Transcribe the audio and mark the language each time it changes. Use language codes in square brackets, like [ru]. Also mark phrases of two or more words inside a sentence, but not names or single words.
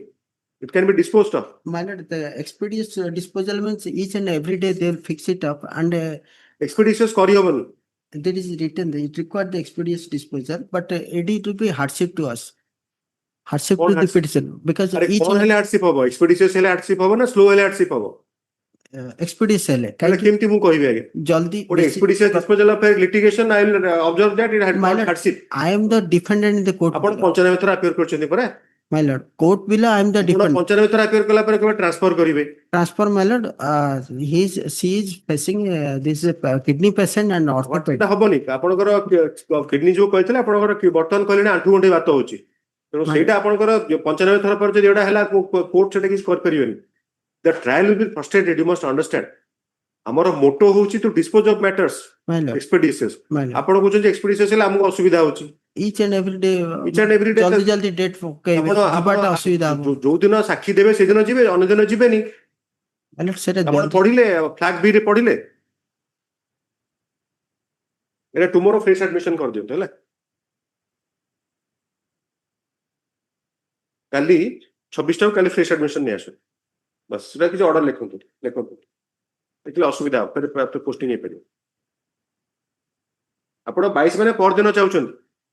[en] It can be disposed of. My lord, the expeditious disposal means each and every day they will fix it up and [or] expeditious କରିହବନି [en] there is written it required the expeditious disposal but it will be hardship to us. Hardship to the petition because each [or] କଣ ହେଲେ hardship ହବ expeditious ହେଲେ hardship ହବ ନା slow ହେଲେ hardship ହବ expeditious ହେଲେ କେମିତି ମୁଁ କହିବି ଆଜ୍ଞା ଜଲ୍ଦି [en] ଗୋଟେ expeditious disposal of litigation I will observe that it had My lord, hardship I am the defendant in the court. [or] ଆପଣ 95 ଥର appear କରିଛନ୍ତି ପରା [en] My lord, court below I am the [or] ଆପଣ [en] defendant. [or] 95 ଥର appear କଲା ପରେ କେବେ ଟ୍ରାନ୍ସଫର କରିବେ [en] Transfer my lord, she is facing this kidney patient and orthopedic. [or] ସେଟା ହବନି ଆପଣଙ୍କର କିଡନୀ ଯୋଉ କହିଥିଲେ ଆପଣଙ୍କର ବର୍ତ୍ତମାନ କହିଲେଣି ଆଣ୍ଠୁ ଗଣ୍ଠି ବାତ ହଉଛି ତେଣୁ ସେଇଟା ଆପଣଙ୍କର 95 ଥର ପରେ ଯଦି ଏଟା ହେଲା କୋର୍ଟ ସେଟା କିଛି କରିପାରିବେନି [en] the trial will be frustrated you must understand [or] ଆମର ମୋଟୋ ହଉଛି [en] to dispose of matters My lord, expeditious my lord. [or] ଆପଣ କହୁଛନ୍ତି expeditious ହେଲେ ଆମକୁ ଅସୁବିଧା ହଉଛି [en] Each and every day [or] ଜଲ୍ଦି ଜଲ୍ଦି ଡେଟ୍ ପକେଇବେ ଯିବାଟା ଅସୁବିଧା ହବ ଯୋଉ ଦିନ ସାକ୍ଷୀ ଦେବେ ସେଦିନ ଯିବେ ଅନ୍ୟ ଦିନ ଯିବେନି [en] My lord, [or] ସେଟା ଆପଣ ପଢିଲେ ଫ୍ଲାଗ ବି ରେ ପଢିଲେ ଏଟା [en] tomorrow fresh admission [or] କରିଦିଅନ୍ତୁ ହେଲା କାଲି 26 ଟାକୁ କାଲି [en] fresh admission [or] ନେଇ ଆସୁ ବସ୍ ସେଟା କିଛି ଅର୍ଡର ଲେଖନ୍ତୁ ଦେଖିଲେ ଅସୁବିଧା ହବ ଫେରେ ପୋଷ୍ଟିଂ ହେଇପାରିବ ଆପଣ 22 ମାନେ ପରଦିନ ଚାହୁଁଛନ୍ତି